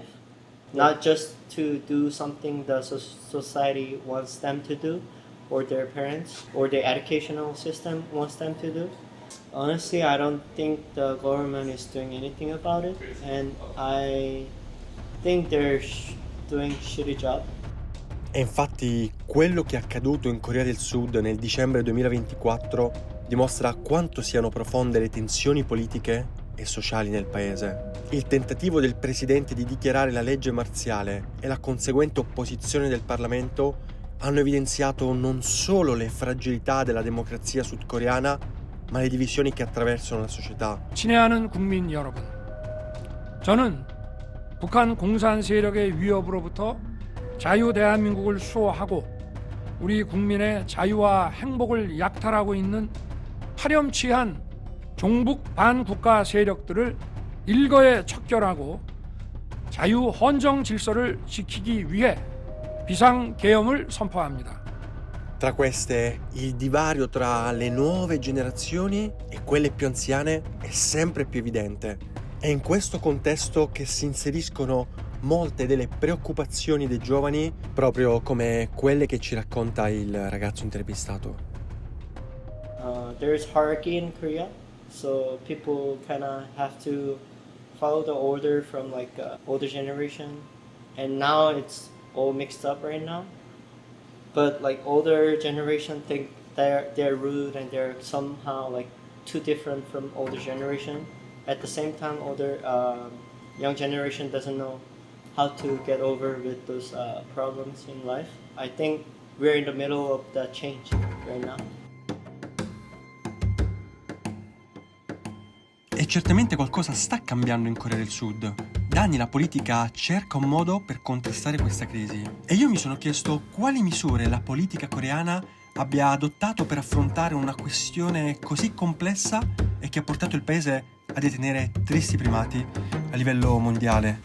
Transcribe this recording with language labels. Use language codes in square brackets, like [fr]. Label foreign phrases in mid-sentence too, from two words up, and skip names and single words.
[en] Not just to do something the society wants them to do, or their parents, or the educational system wants them to do. Honestly, I don't think the government is doing anything about it, and I think they're doing a shitty job. [it] E infatti quello che è accaduto in Corea del Sud nel dicembre 2024 dimostra quanto siano profonde le tensioni politiche e sociali nel paese. Il tentativo del presidente di dichiarare la legge marziale e la conseguente opposizione del Parlamento hanno evidenziato non solo le fragilità della democrazia sudcoreana, ma le divisioni che attraversano la società. [ko] 친애하는 국민 여러분, 저는 북한 공산 세력의 위협으로부터 자유 대한민국을 수호하고 우리 국민의 자유와 행복을 약탈하고 있는 파렴치한 종북 반국가 세력들을 일거에 척결하고 자유 헌정 질서를 지키기 위해 비상계엄을 선포합니다. [it] Tra queste, il divario tra le nuove generazioni e quelle più anziane è sempre più evidente. È in questo contesto che si inseriscono molte delle preoccupazioni dei giovani, proprio come quelle che ci racconta il ragazzo intervistato. [en] There's hierarchy in Korea, so people kind of have to follow the order from like older generation, and now it's all mixed up right now. But like older generation think they're rude and they're somehow like too different from older generation. At the same time, older young generation doesn't know how to get over with those problems in life. I think we're in the middle of that change right now. [it] E certamente qualcosa sta cambiando in Corea del Sud. Da anni la politica cerca un modo per contrastare questa crisi. E io mi sono chiesto quali misure la politica coreana abbia adottato per affrontare una questione così complessa e che ha portato il paese a detenere tristi primati a livello mondiale.